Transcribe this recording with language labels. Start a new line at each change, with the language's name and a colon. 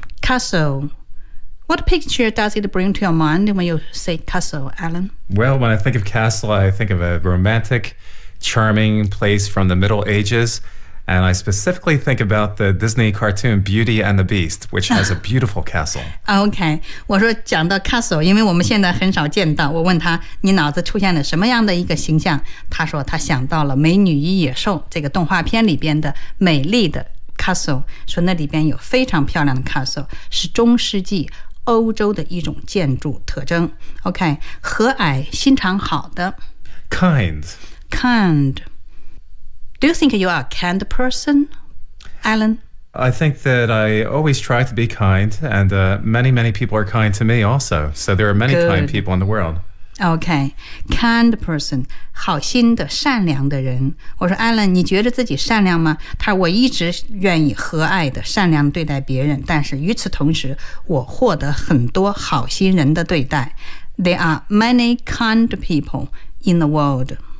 English: castle， what picture does it bring to your mind when you say castle, Alan? Well, when I think of castle, I think of a romantic, charming place from the Middle AgesAnd I specifically think about the Disney cartoon Beauty and the Beast, which has a beautiful castle.
Chinese: Okay, 我说讲到 castle， 因为我们现在很少见到。我问他，你脑子出现了什么样的一个形象？他说他想到了《美女与野兽》这个动画片里边的美丽的 castle， 说那里边有非常漂亮的 castle， 是中世纪欧洲的一种建筑特征。 Okay， 和蔼，心肠好的
English: ，kind， kind。 Do you think you are a kind person, Alan? I think that I always try to be kind, and many, many people are kind to me also. So there are many、 Good. Kind people in the world. Okay, kind person,
Chinese: 好心的、善良的人。我说 Alan, 你觉得自己善良吗？他说我一直愿意和蔼的、善良对待别人，但是与此同时，我获得很多好心人的对待。
English: There are many kind people in the world.